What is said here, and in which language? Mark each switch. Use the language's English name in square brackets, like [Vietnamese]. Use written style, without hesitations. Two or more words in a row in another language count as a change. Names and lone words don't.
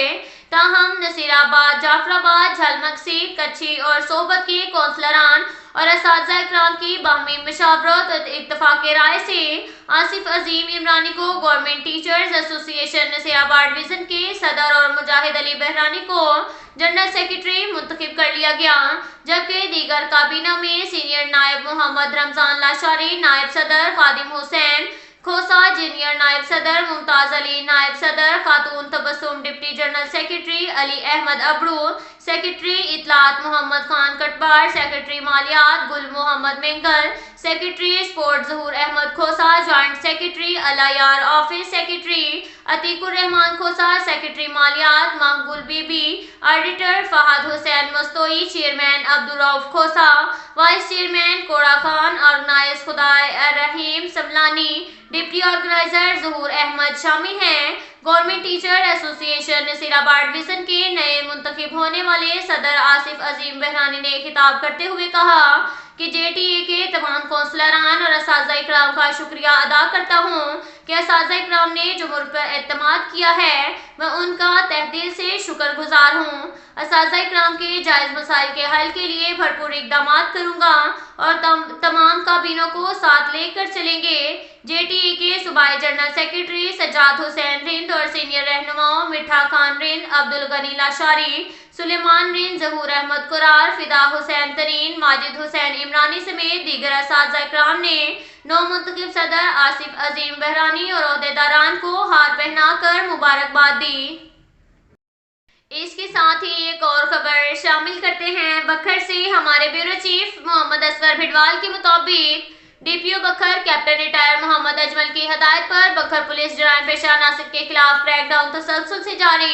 [Urdu] تاہم نصیرآباد، جعفرآباد، جھلمگسی، کچھی اور صحبت کے کونسلران اور اساتذہ کرام کی باہمی مشاورت اور اتفاق رائے سے آصف عظیم عمرانی کو گورنمنٹ ٹیچرز ایسوسی ایشن نصیرآباد ڈویژن کے صدر اور مجاہد علی بحرانی کو [English] general secretary [Urdu] منتخب کر لیا گیا، جبکہ دیگر کابینہ میں سینئر نائب محمد رمضان لاشاری، نائب صدر خادم حسین کھوسہ، جونیئر نائب صدر ممتاز علی، نائب صدر خاتون تبسم, [English] deputy general secretary [Urdu] अली احمد ابڑو، سیکرٹری اطلاعات محمد خان کٹبار، سیکرٹری مالیات گل محمد مینگل, [English] secretary sport [Urdu] जहूर अहमद खोसा, [English] joint secretary [Urdu] अलायार [English] office secretary [Urdu] अतीकुर रहमान खोसा, سیکرٹری مالیات مہگل بی بی، آڈیٹر فہد حسین مستوئی، چیئرمین عبد الرؤف کھوسہ, [English] vice chairman [Urdu] कोड़ा खान, آرگنائز خدائی رحیم سملانی, [English] deputy organizer [Urdu] ظہور احمد شامل ہیں. گورنمنٹ ٹیچر ایسوسی ایشن نصیرآباد ڈویژن کے نئے منتخب ہونے والے صدر آصف عظیم بحرانی نے خطاب کرتے ہوئے کہا کہ جی‌ٹی‌اے کے تمام کونسلران اور اساتذہ کرام کا شکریہ ادا کرتا ہوں کہ اساتذہ کرام نے جو مجھ پر اعتماد کیا ہے، میں ان کا تہدل سے شکرگزار ہوں. اساتذہ کرام کے جائز مسائل کے حل کے لیے بھرپور اقدام کروں گا اور تمام کابینوں کو ساتھ لیکر چلیں گے. جی‌ٹی‌اے کے صوبائی [English] general secretary [Urdu] سجاد حسین رند اور سینئر رہنماؤں مٹھا خان رند، عبد الغنی لاشاری، سلیمان رند، ظہور احمد کرار، فدا حسین ترین، ماجد حسین عمرانی سمیت دیگر اساتذہ کرام نے نو منتخب صدر آصف عظیم بحرانی اور عہدیداران کو ہار پہناکر مبارکباد دی. اسکے ساتھ ہی ایک اور خبر شامل کرتے ہیں بھکر سے. हमारे [English] bureau chief [Urdu] محمد اصغر بھڈوال کے مطابق ڈی‌پی‌او بھکر [English] captain retire [Urdu] محمد اجمل کی ہدایت پر بھکر پولیس جرائم پیشہ ناصر کے خلاف کریک‌ڈاؤن تسلسل سے جاری.